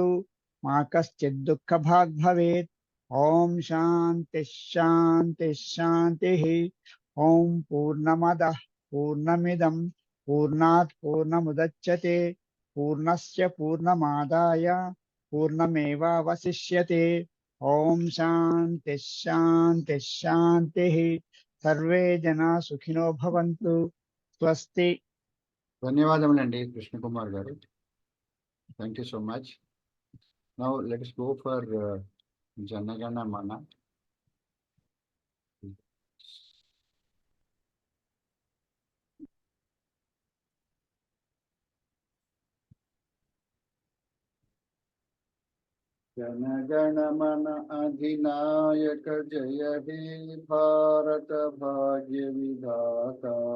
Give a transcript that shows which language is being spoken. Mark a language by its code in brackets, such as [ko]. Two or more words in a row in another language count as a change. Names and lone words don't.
[sa] मा कश्चित् दुःखभाग् भवेत् ॐ शान्तिः शान्तिः शान्तिः ॐ पूर्णमदः पूर्णमिदं पूर्णात् पूर्णमुदच्यते पूर्णस्य पूर्णमादाय पूर्णमेवावशिष्यते ॐ शान्तिः शान्तिः शान्तिः सर्वे जना सुखिनो भवन्तु स्वस्ति [te] ధన్యవాదములండి కృష్ణ కుమార్ గారు. [en] Thank you so much. Now let us go for Janagana Mana. [bn] জনগণমন অধিনায়ক জয় হে ভারত ভাগ্য বিধাতা